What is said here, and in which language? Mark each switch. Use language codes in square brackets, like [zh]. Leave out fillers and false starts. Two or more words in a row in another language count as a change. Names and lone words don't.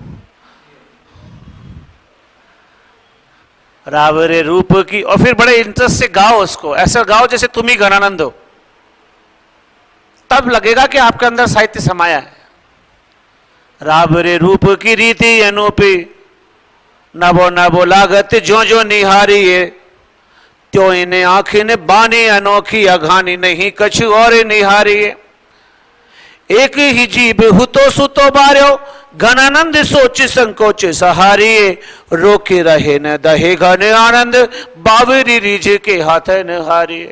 [bra] रावरे रूप की, [hi] और फिर बड़े इंटरेस्ट से गाओ उसको, ऐसा गाओ जैसे तुम ही गणानंद हो, तब लगेगा कि आपके अंदर साहित्य समाया है। [bra] रावरे रूप की रीति अनूपी, नवो नवो लागत जो जो निहारिये, त्यो इन्हें आंखी ने बानी अनोखी, अघानी नहीं कछु और निहारिये। एक ही जीव हुतो सुतो बार्यो, घनानंद सोच संकोच सहारिये, रोके रहे न दहे घन आनंद, बावरी रीझ के हाथ न हारिये।